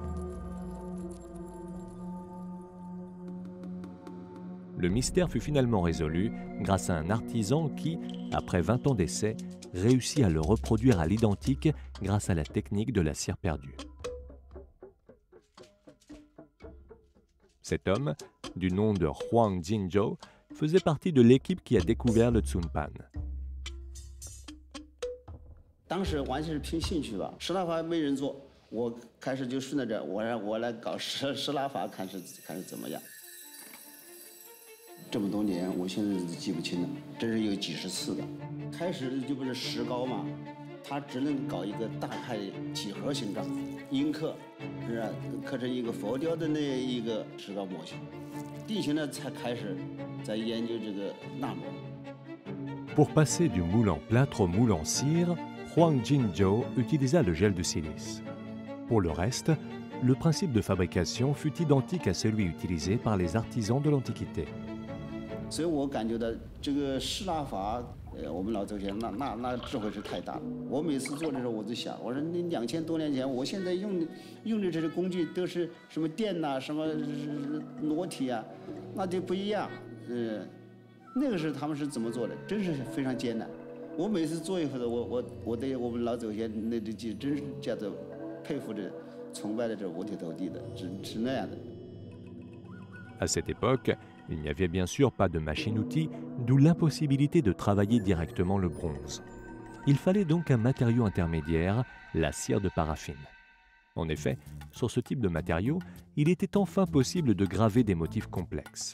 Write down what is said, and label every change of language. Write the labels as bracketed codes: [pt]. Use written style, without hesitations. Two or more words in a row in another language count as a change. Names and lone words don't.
[fr] Le mystère fut finalement résolu grâce à un artisan qui, après 20 ans d'essai, réussit à le reproduire à l'identique grâce à la technique de la cire perdue. Cet homme, du nom de Huang Jinzhou, faisait partie de l'équipe qui a découvert le Tsunpan. [zh] 当时完全是凭兴趣吧，石蜡法没人做，我开始就顺着这，我来搞石蜡法，看是怎么样。这么多年，我现在都记不清了，真是有几十次的。开始就不是石膏嘛，它只能搞一个大概几何形状，阴刻，是吧？刻成一个佛雕的那一个石膏模型。地形呢，才开始在研究这个蜡模。 [fr] Pour passer du moule en plâtre au moule en cire, Huang Jinzhou utilisa le gel de silice. Pour le reste, le principe de fabrication fut identique à celui utilisé par les artisans de l'Antiquité. [zh] 所以我感觉到这个石蜡法，我们老祖先那智慧是太大了。我每次做的时候，我就想，我说你2000多年前，我现在用的这些工具都是什么电呐、什么裸体啊，那就不一样。那个时候他们是怎么做的？真是非常艰难。我每次做一回的，我对我们老祖先那就真是叫做佩服着、崇拜着，这五体投地的，是那样的。 [fr] À cette époque, il n'y avait bien sûr pas de machine-outil, d'où l'impossibilité de travailler directement le bronze. Il fallait donc un matériau intermédiaire, la cire de paraffine. En effet, sur ce type de matériau, il était enfin possible de graver des motifs complexes.